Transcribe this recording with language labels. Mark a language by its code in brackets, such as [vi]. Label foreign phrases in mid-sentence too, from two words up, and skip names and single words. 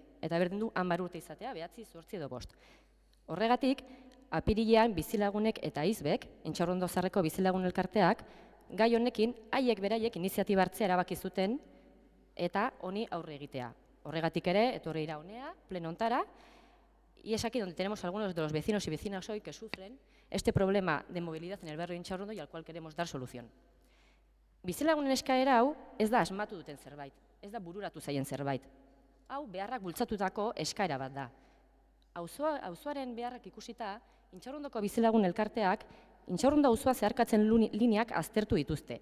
[eu] Eta berdin du 10 urte izatea, 9, 8 edo 5. Horregatik, apirilean bizilagunek eta izbek, Intxaurrondo Zaharreko bizilagun elkarteak, gai honekin haiek beraiek iniziatiba hartzea erabaki zuten eta honi aurre egitea. Horregatik ere, etorri ira honea, pleno hontara, [es] y es aquí donde tenemos algunos de los vecinos y vecinas hoy que sufren este problema de movilidad en el barrio de Intxaurrondo y al cual queremos dar solución. [eu] Bizilagunen eskaera hau ez da asmatu duten zerbait, ez da bururatu zaien zerbait. Hau beharrak bultzatutako eskaera bat da. Auzoaren beharrak ikusita, Intxaurrondoko bizilagun elkarteak, Intxaurrondo auzoa zeharkatzen lineak aztertu dituzte.